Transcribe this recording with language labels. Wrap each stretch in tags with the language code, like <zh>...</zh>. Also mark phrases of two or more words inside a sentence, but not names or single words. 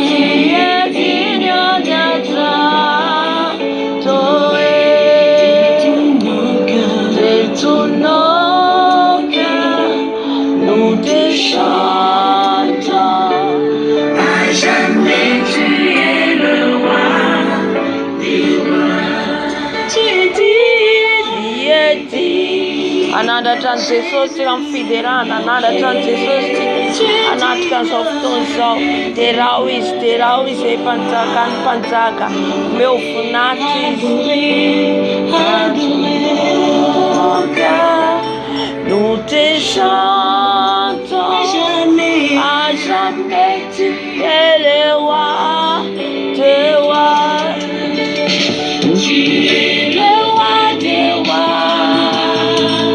<fr>d'être adoré de tous nos cœurs, nous te chantons, à jamais tu es le roi des rois, tu es digne.</fr> <mg>anandratra ny Jesosy tsika amin'ny fiderana, anandratra ny Jesosy tsika anatrika an'izao fotoana izao. Terao izy mpanjaka ny mpanjaka, omeo voninahitra izy.</mg> <fr>Adoré, nous te chantons. À jamais tu es le roi des rois. Tu es le roi des rois.</fr>